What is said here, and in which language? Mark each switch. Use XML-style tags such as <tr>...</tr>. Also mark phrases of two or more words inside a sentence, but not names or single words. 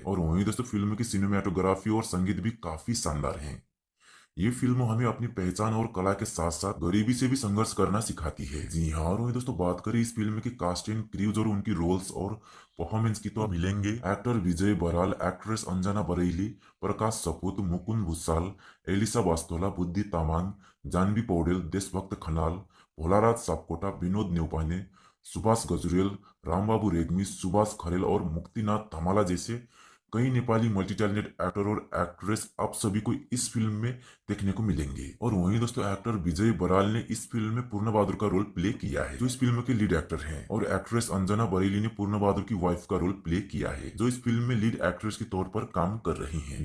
<hi>और वहीं दोस्तों फिल्म की सिनेमेटोग्राफी और संगीत भी काफी शानदार है। ये फिल्म हमें अपनी पहचान और कला के साथ साथ गरीबी से भी संघर्ष करना सिखाती है। जी हाँ, और वहीं दोस्तों बात करें इस फिल्म की</hi> <en>cast and crews</en> <hi>और उनकी रोल्स और परफॉर्मेंस की, तो मिलेंगे एक्टर विजय बराल, एक्ट्रेस अंजना बरेली, प्रकाश सपूत, मुकुंद भुसाल, एलिसा बास्तोला, बुद्धि तामाङ, जानवी पौडेल, देशभक्त खनाल, भोलाराज सापकोटा, विनोद नेउपाने, सुभाष गजुरेल, रामबाबू रेग्मी, सुभाष खरेल और मुक्तिनाथ धमाला जैसे कई नेपाली</hi> <en>multi talented actor</en> <hi>और एक्ट्रेस आप सभी को इस फिल्म में देखने को मिलेंगे। और वहीं दोस्तों एक्टर विजय बराल ने इस फिल्म में पूर्ण बहादुर का</hi> <en>role play</en> <hi>किया है, जो इस फिल्म के</hi> <en>lead actor</en> <hi>हैं, और एक्ट्रेस अंजना बरेली ने पूर्ण बहादुर की वाइफ का</hi> <en>role play</en> <hi>किया है, जो इस फिल्म में</hi> <en>lead actress</en> <hi>के तौर पर काम कर रही हैं।</hi>